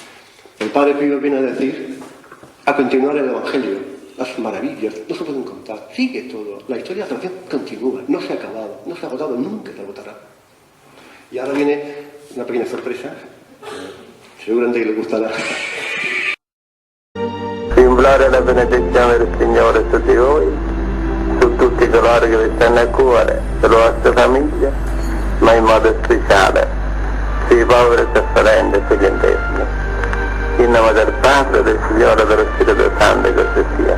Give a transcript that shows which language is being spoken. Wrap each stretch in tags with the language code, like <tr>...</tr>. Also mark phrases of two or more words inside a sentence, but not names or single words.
<es>El Padre Pío viene a decir, a continuar el Evangelio, las maravillas, no se pueden contar. Sigue todo. La historia de la salvación continúa, no se ha acabado, no se ha agotado, nunca se agotará. Y ahora viene una pequeña sorpresa, seguramente que le gustará.</es> <it>Implora la benedizione del Signore su di voi, su tutti coloro che vi stanno a cuore, sulla vostra famiglia, ma in modo speciale sui poveri e sofferenti e sugli enfermi. In nome del Padre, del Signore e dello Spirito Santo, e così sia.</it>